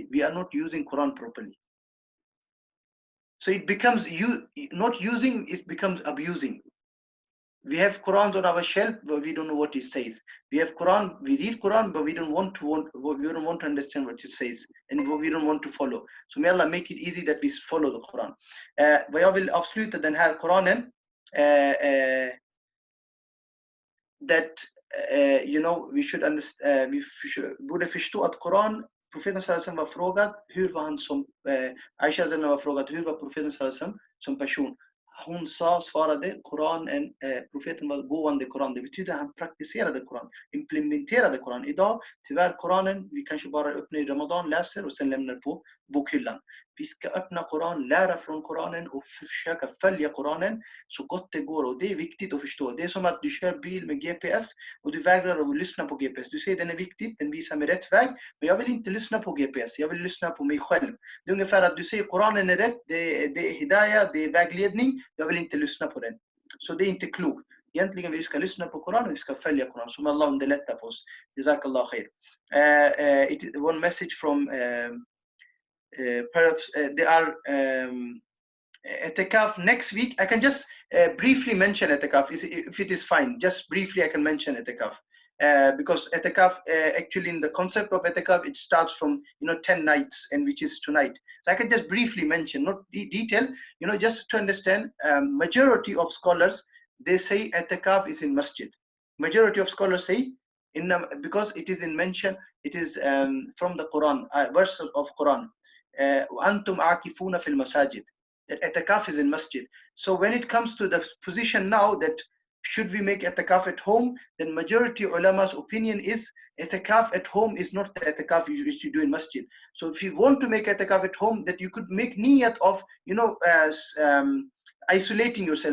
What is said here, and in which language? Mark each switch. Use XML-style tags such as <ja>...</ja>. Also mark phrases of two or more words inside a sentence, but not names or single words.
<en>We are not using Quran properly. So it becomes not using, it becomes abusing. We have Qurans on our shelf, but we don't know what it says. We have Quran, we read Quran, but we don't want to understand what it says, and we don't want to follow. Så may Allah make it easy that we follow the Quran.</en> <sv>Vad jag vill avsluta den här Quranen,</sv> <en>that you know, we should understand,</en> <sv>borde förstå att Quran, profeten</sv> <ar>صلى الله عليه وسلم</ar> <sv>var frågad hur var han som Aisha var frågad hur var profeten</sv> <ar>صلى الله عليه وسلم</ar> <sv>som person. hon svarade Koranen, profeten var gående Koran. Det betyder han praktiserade Koran, implementerade Koran. Idag, tyvärr Koranen, vi kanske bara öppnar i Ramadan, läser och sen lämnar på bokhyllan. Vi ska öppna Koran, lära från Koranen och försöka följa Koranen så gott det går. Och det är viktigt att förstå. Det är som att du kör bil med GPS och du vägrar att lyssna på GPS. Du säger den är viktig, den visar mig rätt väg. Men jag vill inte lyssna på GPS, jag vill lyssna på mig själv. Det är ungefär att du säger Koranen är rätt, det är hidayah, det är vägledning. Jag vill inte lyssna på den. Så det är inte klokt. Egentligen vi ska lyssna på Koranen, vi ska följa Koranen. Som Allah underlättar på oss.</sv> <ar>جزاك الله خير.</ar> <en>One message from perhaps they are etikaf next week. I can just briefly mention etikaf if it is fine. Just briefly I can mention etikaf. Because etikaf actually in the concept of etikaf it starts from 10 nights and which is tonight. So I can just briefly mention, not detail, just to understand. Majority of scholars they say etikaf is in masjid. Majority of scholars say because it is in mention, it is from the Quran, verse of Quran.</en> <ar>وَأَنْتُمْ عَاكِفُونَ فِي الْمَسَاجِدِ.</ar> <en>That etikaf is in masjid. So when it comes to the position now that should we make etikaf at home, then majority ulama's opinion is etikaf at home is not the etikaf which you do in masjid. So if you want to make etikaf at home, that you could make niyat of isolating yourself.</en>